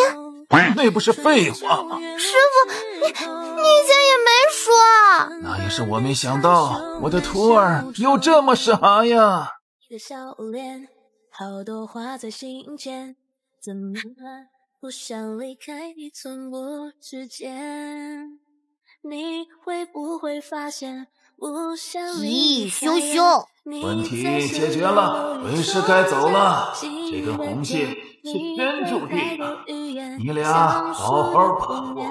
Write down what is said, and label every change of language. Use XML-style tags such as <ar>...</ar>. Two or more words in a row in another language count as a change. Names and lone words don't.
<zh>那不是廢話嗎？師傅，你以前也沒說。那也是我沒想到，我的徒兒有這麼傻呀。你的笑臉，好多話在心間，怎麼了？不想離開你寸步之間，你會不會發現不想離開？羞羞，問題解決了，為師該走了。這根紅線是天注定的，你倆好好把握。</zh>